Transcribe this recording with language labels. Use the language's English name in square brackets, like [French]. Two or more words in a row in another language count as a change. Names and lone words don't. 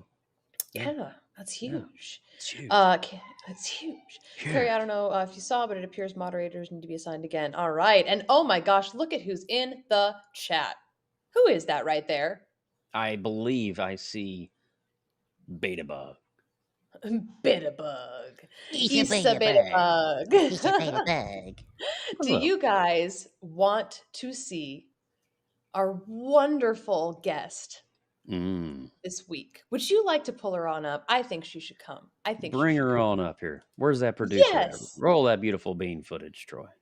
[English] Yeah, that's Yeah. huge. It's huge. That's huge. Carrie, I don't know if you saw, but it appears moderators need to be assigned again. All right. And oh my gosh, look at who's in the chat. Who is that right there? I believe I see Beta Bug. Bitterbug. Issa Issa Bitterbug. Issa Bitterbug. Bitterbug. Do Hello. you guys want to see our wonderful guest Mm. this week? Would you like to pull her on up? I think she should come. I think Bring she should her come. on up here. Where's that producer at? Yes. Roll that beautiful bean footage, Troy.